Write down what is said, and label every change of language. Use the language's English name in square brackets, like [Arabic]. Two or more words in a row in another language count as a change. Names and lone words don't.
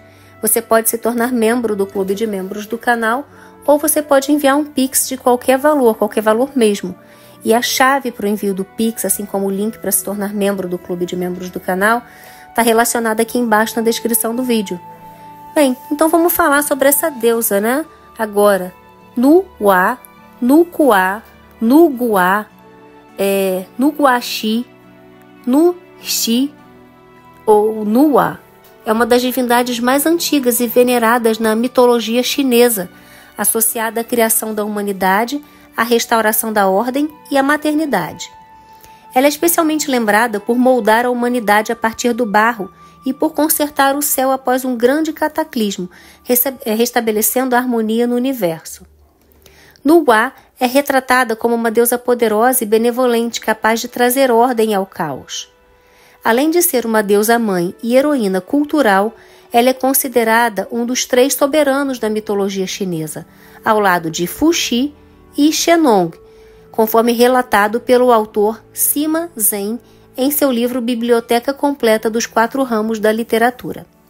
[Portuguese] Você pode se tornar membro do clube de membros do canal ou você pode enviar um Pix de qualquer valor mesmo. E a chave para o envio do Pix, assim como o link para se tornar membro do clube de membros do canal, está relacionada aqui embaixo na descrição do vídeo. Bem, então vamos falar sobre essa deusa, né? Agora, Nu-Wa, Nu-Kwa, Nu-Gua, Nu-Guaxi, Nu-Xi ou Nu-Wa. É uma das divindades mais antigas e veneradas na mitologia chinesa, associada à criação da humanidade, à restauração da ordem e à maternidade. Ela é especialmente lembrada por moldar a humanidade a partir do barro e por consertar o céu após um grande cataclismo, restabelecendo a harmonia no universo. Nu-Wa é retratada como uma deusa poderosa e benevolente capaz de trazer ordem ao caos. Além de ser uma deusa-mãe e heroína cultural, ela é considerada um dos 3 soberanos da mitologia chinesa, ao lado de Fuxi e Shennong, conforme relatado pelo autor Sima Zhen em seu livro Biblioteca Completa dos 4 Ramos da Literatura.